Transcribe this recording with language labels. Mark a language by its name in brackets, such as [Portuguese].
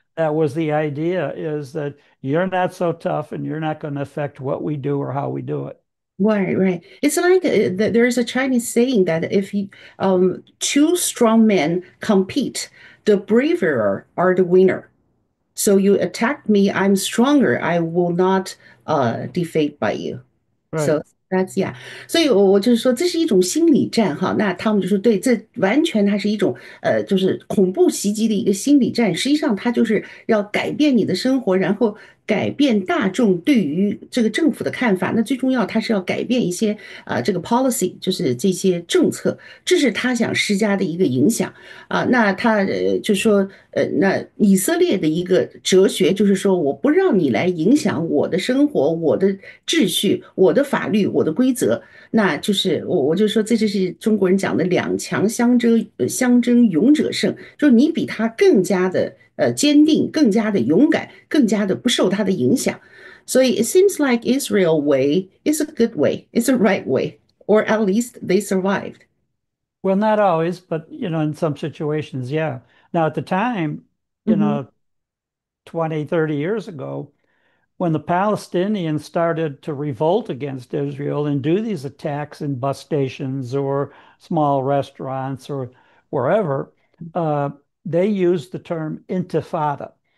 [English] that was the idea is that you're not so tough and you're not going to affect what we do or how we do it. Right, right. It's like there is a Chinese saying that if two strong men compete, the braver are the winner. So you attack me, I'm stronger. I will not defeat by you. Right. So that's yeah， [Chinese] 所以我就是说这是一种心理战哈。那他们就说对，这完全它是一种就是恐怖袭击的一个心理战。实际上它就是要改变你的生活，然后改变大众对于这个政府的看法，那最重要他是要改变一些这个 policy，就是这些政策，这是他想施加的一个影响。那他就说那以色列的一个哲学就是说，我不让你来影响我的生活、我的秩序、我的法律、我的规则。那就是我就说，这就是中国人讲的两强相争，勇者胜，就是你比他更加的坚定，更加的勇敢，更加的不受他的影响。所以 [English] it seems like Israel way is a good way, it's a right way, or at least they survived. Well, not always, but in some situations, yeah. Now, at the time, you Hmm. know, 20, 30 years ago, when the Palestinians started to revolt against Israel and do these attacks in bus stations or small restaurants or wherever, uh, they used the term intifada.